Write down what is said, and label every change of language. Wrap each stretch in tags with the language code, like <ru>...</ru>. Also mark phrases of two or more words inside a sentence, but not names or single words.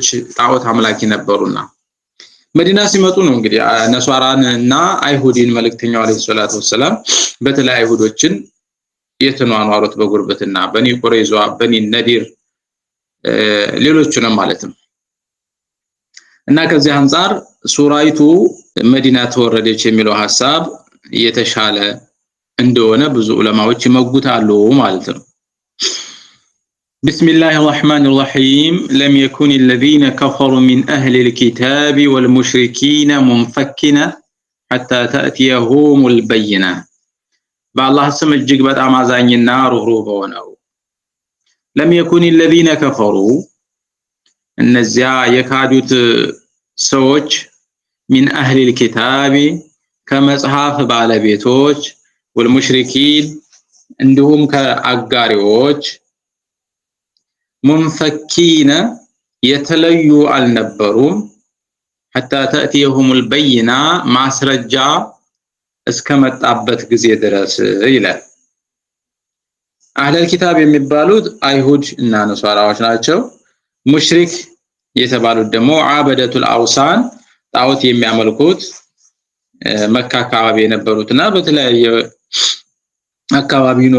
<am>ጣዖት አምላኪ ነበሩና መዲና ሲመጡ ነው እንግዲህ ነሷራንና አይሁድን መልእክተኛው</am> <ar>عليه الصلاة والسلام</ar> <am>በተለይ አይሁዶችን የተኗኗሩት በጉርበትና በኒ ቁረይዛ በኒ ነዲር ሌሎቹንም ማለት ነው። እና ከዚህ አንፃር ሱራይቱ መዲና ተወረደች የሚለው ሐሳብ የተሻለ እንደሆነ ብዙ ዑለማዎች ይመጉታሉ ማለት ነው።</am> <ar>بسم الله الرحمن الرحيم لم يكن الذين كفروا من أهل الكتاب والمشركين منفكين حتى تأتيهم البينة بالله سم</ar> <am>እጅግ በጣም አዛኝና ሩህሩህ ሆነው</am> <ar>لم يكن الذين كفروا</ar> <am>እነዚያ የካዱት ሰዎች</am> <ar>من أهل الكتاب</ar> <am>ከመጽሐፍ ባለቤቶች</am> <ar>والمشركين</ar> <am>እንዲሁም ከአጋሪዎች منفكين የተለዩ አልነበሩም</am> <ar>حتى تأتيهم البينة</ar> <am>ማስረጃ እስከመጣበት ጊዜ ድረስ ይላል።</am> <ar>أهل الكتاب</ar> <am>የሚባሉት አይሁድ እና ነሷራዎች ናቸው። ሙሽሪክ የተባሉት ደግሞ</am> <ar>عبدة الأوثان</ar> <am>ጣዖት የሚያመልኩት መካ አካባቢ የነበሩትና በተለያየ አካባቢ ይኖሩ</am>